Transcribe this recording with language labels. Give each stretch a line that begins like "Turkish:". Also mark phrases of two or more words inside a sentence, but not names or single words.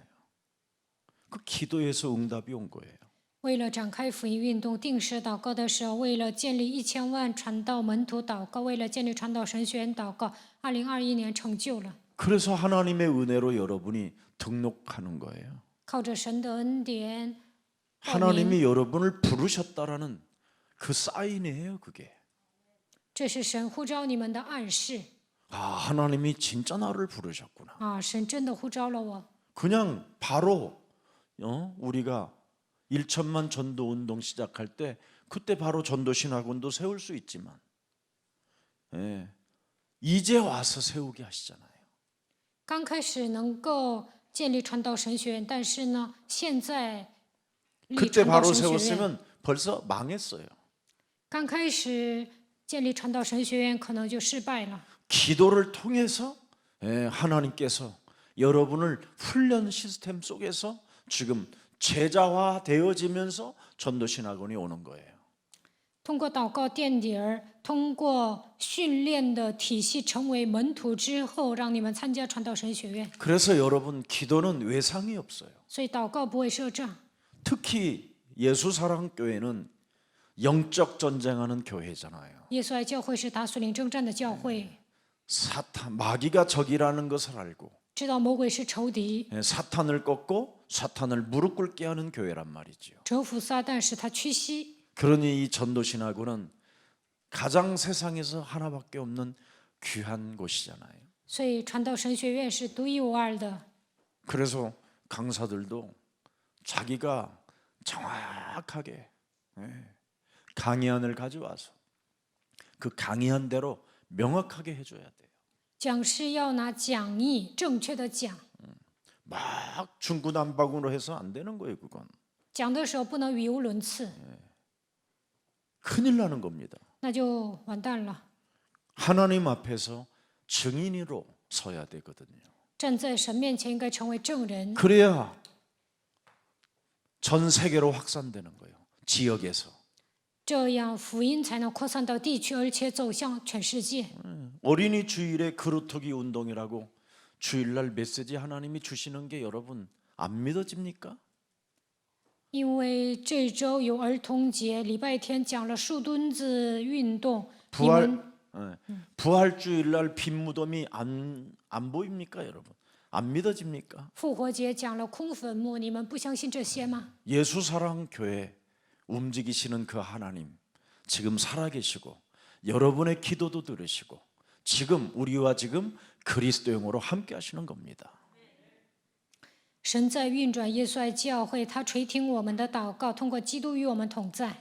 Korean: 그 기도에서 응답이 온 거예요.
Chinese: 为了展开福音运动，定时祷告的时候，为了建立1000万传道门徒祷告，为了建立传道神学院祷告，2021年成就了。
Korean: 그래서 하나님의 은혜로 여러분이 등록하는 거예요.
Chinese: 靠着神的恩典，
Korean: 하나님이 여러분을 부르셨다라는 그 사인이에요, 그게.
Chinese: 这是神呼召你们的暗示
Korean: 하나님이 진짜 나를 부르셨구나.
Chinese: 啊！神真的呼召了我。
Korean: 그냥 바로 우리가 1천만 전도 운동 시작할 때 그때 바로 전도 신학원도 세울 수 있지만 이제 와서 세우게 하시잖아요.
Chinese: 刚开始能够建立传道神学院，但是呢，现在立
Korean: 그때
Chinese: 传道
Korean: 바로
Chinese: 神学院，
Korean: 세웠으면 벌써 망했어요.
Chinese: 刚开始建立传道神学院可能就失败了。
Korean: 기도를 통해서 하나님께서 여러분을 훈련 시스템 속에서 지금 제자화 되어지면서 전도신학원이 오는 거예요.
Chinese: 通过祷告垫底儿，通过训练的体系成为门徒之后，让你们参加传道神学院。
Korean: 그래서 여러분 기도는 외상이 없어요.
Chinese: 所以祷告不会设障。
Korean: 특히 예수사랑교회는 영적 전쟁하는 교회잖아요.
Chinese: 耶稣爱教会是打属灵征战的教会，
Korean: 사탄 마귀가 적이라는 것을 알고
Chinese: 知道魔鬼是仇敌，
Korean: 사탄을 꺾고 사탄을 무릎 꿇게 하는 교회란 말이지요.
Chinese: 折服撒旦，使他屈膝。
Korean: 그러니 이 전도신학원은 가장 세상에서 하나밖에 없는 귀한 곳이잖아요.
Chinese: 所以传道神学院是独一无二的。
Korean: 그래서 강사들도 자기가 정확하게 강의안을 가져와서 그 강의한 대로 명확하게 해줘야 돼요.
Chinese: 讲师要拿讲义正确的讲，
Korean: 막 중구난방으로 해서 안 되는 거예요. 그건
Chinese: 讲的时候不能语无伦次，
Korean: 큰일 나는 겁니다.
Chinese: 那就完蛋了。
Korean: 하나님 앞에서 증인으로 서야 되거든요.
Chinese: 站在神面前应该成为证人，
Korean: 그래야 전 세계로 확산되는 거예요. 지역에서.
Chinese: 这样福音才能扩散到地区，而且走向全世界。
Korean: 어린이 주일에 그루터기 운동이라고 주일날 메시지 하나님이 주시는 게 여러분 안 믿어집니까?
Chinese: 因为这周有儿童节，礼拜天讲了树墩子运动，你们
Korean: 부활 주일날 빈 무덤이 안 보입니까, 여러분? 안 믿어집니까?
Chinese: 复活节讲了空坟墓，你们不相信这些吗？
Korean: 예수 사랑 교회 움직이시는 그 하나님 지금 살아계시고 여러분의 기도도 들으시고 지금 우리와 지금 그리스도용으로 함께 하시는 겁니다.
Chinese: 神在运转耶稣爱教会，他垂听我们的祷告，通过基督与我们同在，